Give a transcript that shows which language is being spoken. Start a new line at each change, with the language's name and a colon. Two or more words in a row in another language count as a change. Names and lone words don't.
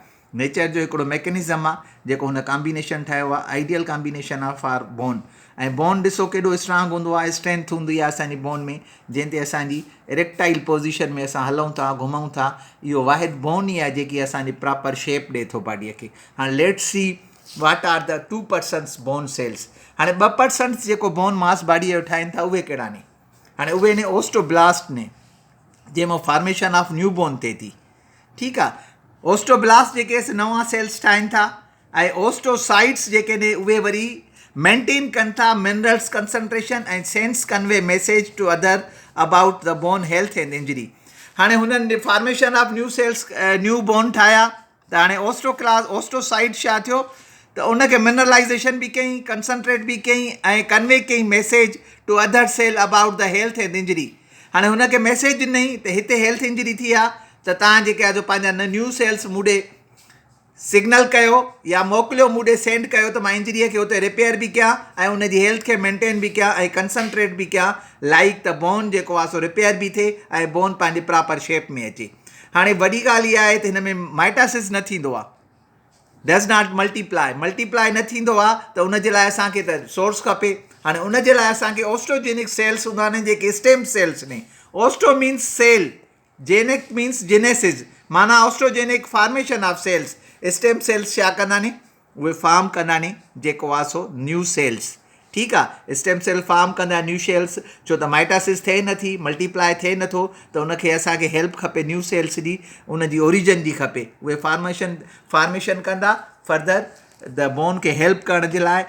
Sindhi: नेचर जो हिकिड़ो मैकेनिज़म आहे जेको हुन कॉम्बिनेशन ठाहियो आहे.
English: ideal combination
Sindhi: आहे
English: for bone.
Sindhi: ऐं बोन ॾिसो केॾो स्ट्रांग हूंदो आहे, स्ट्रेंथ हूंदी आहे असांजी बोन में, जंहिं ते असांजी
English: erectile position
Sindhi: में असां हलूं था, घुमूं था. इहो वाहिद बोन ई आहे जेकी असांजी
English: proper shape
Sindhi: ॾिए थो बॉडीअ खे.
English: हाणे let's see what are the 2% bone cells.
Sindhi: हाणे 2% जेको
English: bone mass
Sindhi: बॉडीअ जो ठाहिनि था उहे कहिड़ा आहिनि. हाणे उहे ने ओस्टोब्लास्ट ने जंहिंमां
English: formation of new bone
Sindhi: थिए थी. ठीकु आहे. ओस्टोब्लास्ट जेके नवां सेल्स ठाहिनि था ऐं ओस्टोसाइट्स जेके ने उहे वरी मेंटेन कनि था
English: minerals concentration
Sindhi: ऐं
English: sense convey message to other about the bone health and injury.
Sindhi: हाणे हुननि
English: formation of new cells new bone
Sindhi: ठाहिया त हाणे ओस्टोसाइट छा थियो त उनखे मिनरलाइज़ेशन बि कई, कंसंट्रेट बि कई ऐं कन्वे कई
English: message to other cell about the health and injury.
Sindhi: हाणे हुनखे मैसेज ॾिनई त हिते
English: health injury
Sindhi: थी आहे त तव्हां जेके आहे जो पंहिंजा
English: new cells
Sindhi: मूंॾे सिग्नल कयो या मोकिलियो मूंॾे सेंड कयो त मां इंजरीअ खे उते रिपेयर बि कयां ऐं उनजी हेल्थ खे मेंटेन बि कयां ऐं कंसंट्रेट बि कयां लाइक त बोन जेको आहे सो रिपेयर बि थिए ऐं बोन पंहिंजी
English: proper shape
Sindhi: में अचे. हाणे वॾी ॻाल्हि इहा आहे त हिन में माइटासिस न थींदो आहे,
English: does not multiply
Sindhi: न थींदो आहे त उनजे लाइ असांखे त सोर्स खपे. हाणे उनजे लाइ असांखे
English: osteogenic cells
Sindhi: हूंदा आहिनि जेके
English: stem cells
Sindhi: ने.
English: osteo means cell, genic means genesis, माना osteogenic formation of cells. stem cells
Sindhi: छा कंदा नी, उहे फार्म कंदा नी जेको आहे सो
English: new cells.
Sindhi: ठीकु आहे,
English: stem cell form
Sindhi: कंदा
English: new cells,
Sindhi: छो त माइटासिस थिए नथी, मल्टीप्लाई थिए नथो, त उनखे असांखे हेल्प खपे
English: new cells
Sindhi: जी, उनजी ओरिजिन जी खपे. उहे फॉर्मेशन कंदा
English: further the bone
Sindhi: खे हेल्प करण जे लाइ.